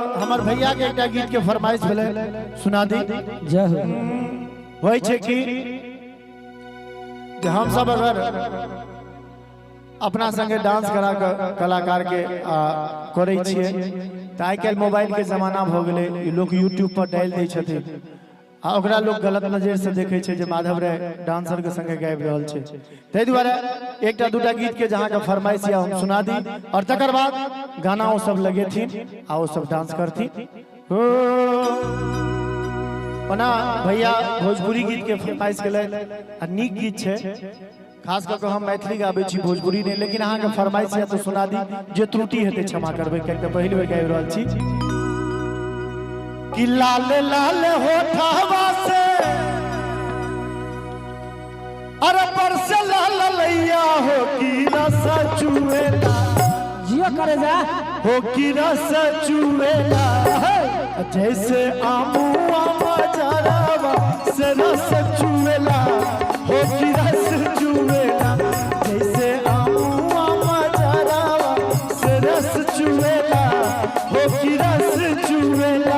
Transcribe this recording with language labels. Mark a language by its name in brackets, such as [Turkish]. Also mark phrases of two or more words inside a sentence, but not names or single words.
[Maithili] हमार भैया के एक गीत के फरमाइश भेले सुना दी। जय हो। होय छे कि हम सब अगर अपना संगे डांस करा के कलाकार के करे छिए त आइ काल मोबाइल के जमाना भ गेले, लोग यूट्यूब पर डाल दै छथिन आ ओकरा लोग गलत नजर से देखे छे जे माधव रे डांसर के संगे गाबि रहल छे। तै दुआरे एकटा दूटा गीत के जहां का फरमाइश या हम सुना दी और तकर बाद गाना वो सब लगेथिन आ वो सब डांस करथिन। ओना भैया भोजपुरी गीत के फरमाइश केले आ नीक गीत छे, खास करके हम मैथिली गाबै छी भोजपुरी नहीं, लेकिन अहाँ के फरमाइश या तो सुना दी, जे त्रुटि हेतै क्षमा करबै कियाकि पहिल बेर गाबि रहल छी। [Bhojpuri] कि लाल लाल होठवा से अरे परस लाल लैया हो कि रस चुएला, जियो करे जा हो कि रस चुएला, जैसे आमुआ मजरवा से रस चुएला, हो कि रस चुएला, जैसे आमुआ मजरवा से रस चुएला, हो कि रस चुएला।